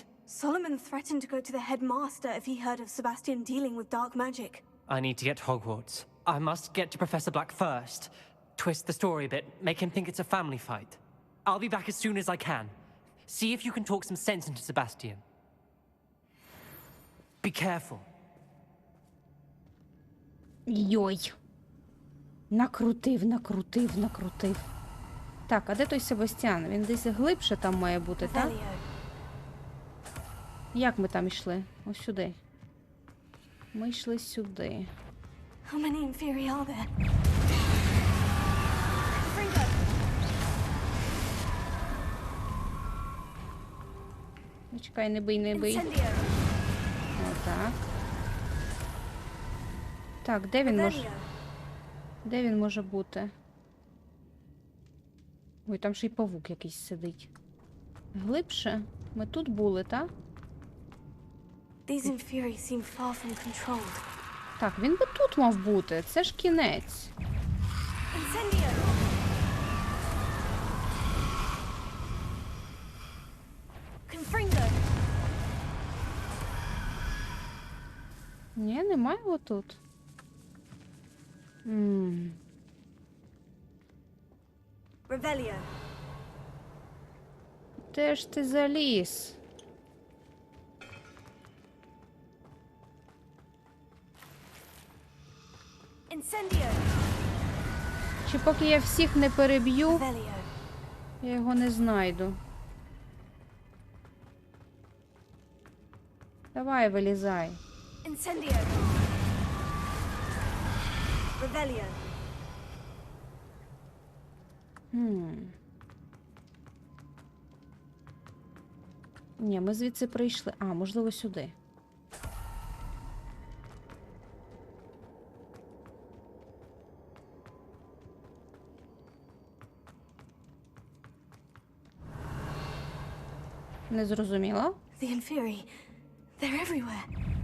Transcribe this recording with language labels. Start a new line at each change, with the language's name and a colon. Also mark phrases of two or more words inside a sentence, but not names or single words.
English: Solomon threatened to go to the headmaster if he heard of Sebastian dealing with dark magic. I need to get to Hogwarts. I must get to Professor Black first. Twist the story a bit, make him think it's a family fight. I'll be back as soon as I can. See if you can talk some sense into Sebastian. Be careful.
Ukrainian: Йой. Накрутив. Так, а де той Себастьян? Він десь глибше там має бути, так? Як ми там йшли? Ось сюди. Ми йшли сюди.
English: How many inferi are there?
Ukrainian: Чекай, не бий. Отак. Так, де він може... Де він може бути? Ой, там ще й павук якийсь сидить. Глибше? Ми тут були, так?
English: These inferi seem far from controlled.
Ukrainian: Так, він би тут мав бути. Це ж кінець.
Latin: Incendio! Confringo!
Ukrainian: Ні, немає його тут.
Latin: Revelio!
Ukrainian: Де ж ти заліз?
Latin: Incendio!
Ukrainian: Чи поки я всіх не переб'ю,
Latin: Revelio!
Ukrainian: я його не знайду. Давай, вилізай.
Latin: Incendio! Revelio!
Ukrainian: Ні, ми звідси прийшли. А, можливо, сюди. Не зрозуміла?
English: The inferi, they're everywhere.